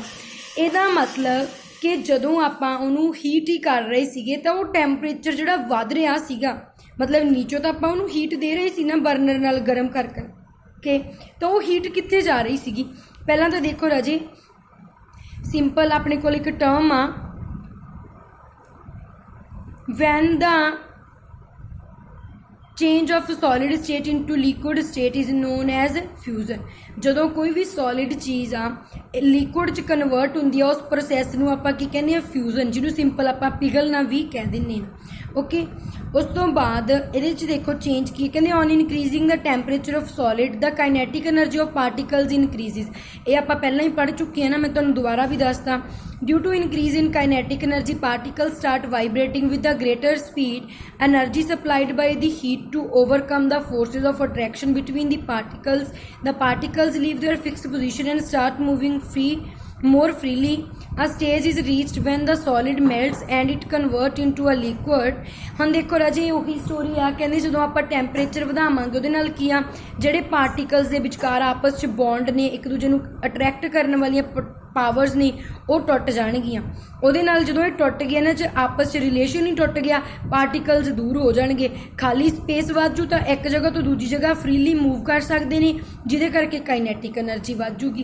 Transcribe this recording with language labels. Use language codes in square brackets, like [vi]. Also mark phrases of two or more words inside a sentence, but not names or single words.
[pa] ਇਹਦਾ ਮਤਲਬ ਕਿ ਜਦੋਂ ਆਪਾਂ ਉਹਨੂੰ ਹੀਟ ਹੀ ਕਰ ਰਹੇ ਸੀਗੇ ਤਾਂ ਉਹ ਟੈਂਪਰੇਚਰ ਜਿਹੜਾ ਵੱਧ ਰਿਹਾ ਸੀਗਾ, ਮਤਲਬ ਨੀਚੋਂ ਤਾਂ ਆਪਾਂ ਉਹਨੂੰ ਹੀਟ ਦੇ ਰਹੇ ਸੀ ਨਾ ਬਰਨਰ ਨਾਲ ਗਰਮ ਕਰ ਕਰਕੇ, ਤਾਂ ਉਹ ਹੀਟ ਕਿੱਥੇ ਜਾ ਰਹੀ ਸੀਗੀ। ਪਹਿਲਾਂ ਤਾਂ ਦੇਖੋ ਰਾਜੇ, ਸਿੰਪਲ ਆਪਣੇ ਕੋਲ ਇੱਕ ਟਰਮ ਆ, [en] when the change of solid state into liquid state is known as fusion। [pa] ਜਦੋਂ ਕੋਈ ਵੀ ਸੋਲਿਡ ਚੀਜ਼ ਆ ਲਿਕੁਇਡ 'ਚ ਕਨਵਰਟ ਹੁੰਦੀ ਆ ਉਸ ਪ੍ਰੋਸੈਸ ਨੂੰ ਆਪਾਂ ਕੀ ਕਹਿੰਦੇ ਆ, ਫਿਊਜ਼ਨ, ਜਿਹਨੂੰ ਸਿੰਪਲ ਆਪਾਂ ਪਿਘਲਣਾ ਵੀ ਕਹਿ ਦਿੰਦੇ ਹਾਂ। ਓਕੇ, ਉਸ ਤੋਂ ਬਾਅਦ ਇਹਦੇ 'ਚ ਦੇਖੋ ਚੇਂਜ ਕੀ ਕਹਿੰਦੇ, [en] on increasing the temperature of solid the kinetic energy of particles increases. [pa] ਇਹ ਆਪਾਂ ਪਹਿਲਾਂ ਹੀ ਪੜ੍ਹ ਚੁੱਕੇ ਹਾਂ ਨਾ, ਮੈਂ ਤੁਹਾਨੂੰ ਦੁਬਾਰਾ ਵੀ ਦੱਸਦਾ। [en] Due to increase in kinetic energy, particles start vibrating with a greater speed. Energy supplied by the heat to overcome the forces of attraction between the particles. The particles leave their fixed position and start moving more freely. A stage is reached when the solid melts and it converts into a liquid। [pa] ਹੁਣ ਦੇਖੋ ਰਾਜੇ ਉਹੀ ਸਟੋਰੀ ਆ, ਕਹਿੰਦੇ ਜਦੋਂ ਆਪਾਂ ਟੈਂਪਰੇਚਰ ਵਧਾਵਾਂਗੇ ਉਹਦੇ ਨਾਲ ਕੀ ਆ, ਜਿਹੜੇ ਪਾਰਟੀਕਲਸ ਦੇ ਵਿਚਕਾਰ ਆਪਸ 'ਚ ਬੌਂਡ ਨੇ, ਇੱਕ ਦੂਜੇ ਨੂੰ ਅਟਰੈਕਟ ਕਰਨ ਵਾਲੀਆਂ ਪਾਵਰਸ ਨੇ, ਉਹ ਟੁੱਟ ਜਾਣਗੀਆਂ। ਉਹਦੇ ਨਾਲ ਜਦੋਂ ਇਹ ਟੁੱਟ ਗਿਆ ਇਹਨਾਂ 'ਚ ਆਪਸ 'ਚ ਰਿਲੇਸ਼ਨ ਹੀ ਟੁੱਟ ਗਿਆ, ਪਾਰਟੀਕਲਸ ਦੂਰ ਹੋ ਜਾਣਗੇ, ਖਾਲੀ ਸਪੇਸ ਵੱਧ ਜੂ ਤਾਂ ਇੱਕ ਜਗ੍ਹਾ ਤੋਂ ਦੂਜੀ ਜਗ੍ਹਾ [en] freely move [pa] ਕਰ ਸਕਦੇ ਨੇ, ਜਿਹਦੇ ਕਰਕੇ [en] kinetic energy [pa] ਵੱਧ ਜੂਗੀ।